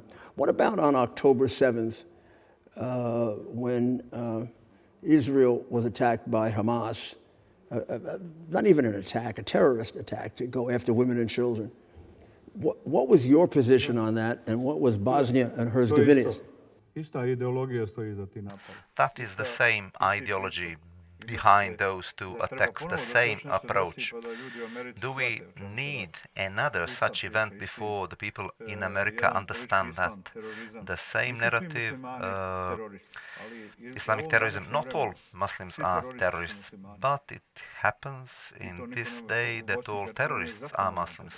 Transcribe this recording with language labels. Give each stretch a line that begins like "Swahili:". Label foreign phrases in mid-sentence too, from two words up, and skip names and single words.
English: What about on October 7th when Israel was attacked by Hamas? Not even an attack, a terrorist attack to go after women and children. What was your position on that, and what was Bosnia and Herzegovina's?
Bosnian: Ista ideologija stoji za ti napad.
English: That is the same ideology behind those two attacks, the same approach. Do we need another such event before the people in America understand that the same narrative, Islamic terrorism, not all Muslims are terrorists, but it happens in this day that all terrorists are Muslims.